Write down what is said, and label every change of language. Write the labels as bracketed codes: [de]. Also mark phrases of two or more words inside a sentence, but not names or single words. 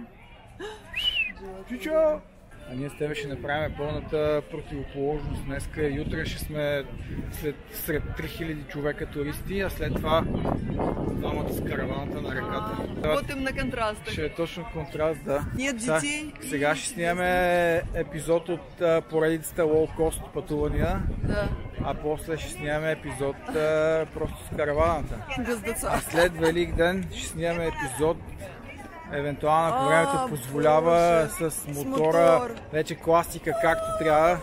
[bg] Чичо! А ние с тебе ще направим пълната противоположност днеска и утре ще сме сред 3000 човека туристи, а след това двамата с караваната на реката. Работим на контраста. Ще е точно контраст, да. [ru] Нет детей. [bg] Сега ще снимаме епизод от поредицата Low Cost пътувания, Да. а после ще снимаме епизод просто с караваната. Без деца. А след Велик ден ще снимаме епизод, евентуално ако времето позволява, с мотора, вече класика както трябва.